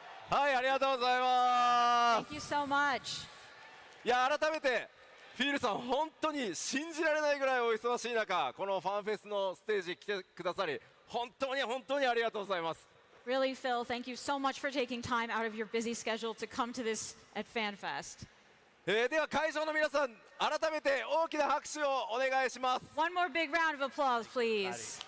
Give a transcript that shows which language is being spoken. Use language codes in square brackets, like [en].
[ja] はい、ありがとうございま [en] Thank you so much. [ja] す。いや、改めてフィールさん、本当に信じられないぐらいお忙しい中、このファンフェスのステージ来てくださり、本当にありがとうございます。 [en] Really, Phil, thank you so much for taking time out of your busy schedule to come to this at FanFest. [ja] では会場の皆さん、改めて大きな拍手をお願いします。 [en] One more big round of applause, please.